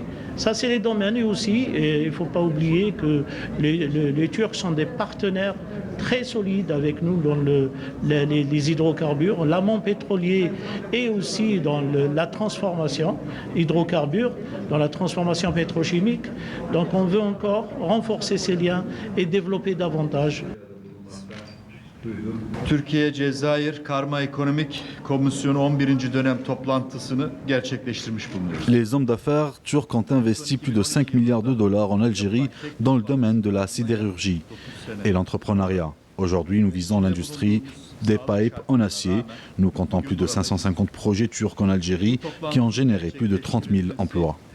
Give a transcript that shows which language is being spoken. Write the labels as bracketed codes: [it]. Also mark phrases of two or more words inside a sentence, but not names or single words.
[fr] Ça, c'est les domaines et aussi, et il ne faut pas oublier que les Turcs sont des partenaires très solides avec nous dans les hydrocarbures, l'amont pétrolier et aussi dans la transformation hydrocarbures, dans la transformation pétrochimique. Donc on veut encore renforcer ces liens et développer davantage. [tr] Türkiye Cezayir Karma Ekonomik Komisyonu 11. dönem toplantısını gerçekleştirmiş bulunuyoruz. [fr] Les hommes d'affaires turcs ont investi plus de 5 milliards de dollars en Algérie dans le domaine de la sidérurgie et l'entrepreneuriat. Aujourd'hui, nous visons l'industrie des pipes en acier. Nous comptons plus de 550 projets turcs en Algérie qui ont généré plus de 30 000 emplois.